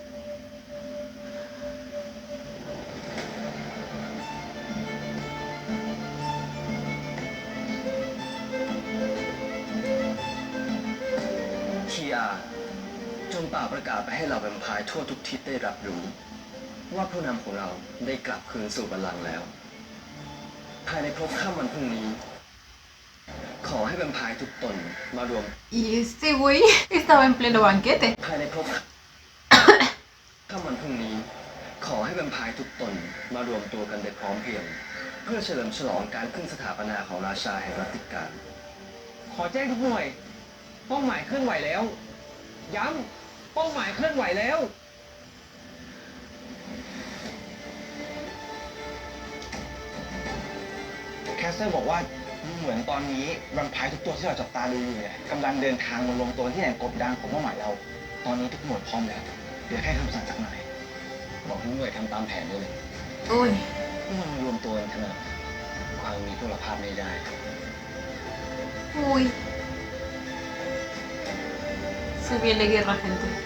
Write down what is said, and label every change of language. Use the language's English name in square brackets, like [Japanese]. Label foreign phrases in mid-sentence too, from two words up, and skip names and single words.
[Thai] ทีอาจงเป่าประกาศไปให้เหล่าแวมไพร์ทั่วทุกทิศได้รับรู้ ว่าผู้นำของเราได้กลับคืนสู่บัลลังก์แล้ว ภายในพบค่ำวันพรุ่งนี้ ขอให้แวมไพร์ทุกตนมารวม [Spanish] Y este güey estaba en pleno banquete. [Thai] ภายในพบ ค่ำวันพรุ่งนี้ ขอให้แวมไพร์ทุกตนมารวมตัวกันโดยพร้อมเพรียง เพื่อเฉลิมฉลองการขึ้นสถาปนาของราชาแห่งรัตติการ ขอแจ้งทุกหน่วย เป้าหมายเคลื่อนไหวแล้ว ย้ำ เป้าหมายเคลื่อนไหวแล้ว แคสเซอร์บอกว่าเหมือนตอนนี้แวมไพร์ทุกตัวที่เราจับตาดูอยู่เนี่ยกำลังเดินทางมารวมตัวที่แหล่งกบดานของเป้าหมายเรา ตอนนี้ทุกหน่วยพร้อมแล้วเหลือแค่คำสั่งจากนายบอกทุกหน่วยทำตามแผนได้เลย [Spanish] Uy, [Thai] พวกเรามารวมตัวกันขนาดความมีพวกเราพลาดไม่ได้ [Spanish] uy. Se viene guerra, gente.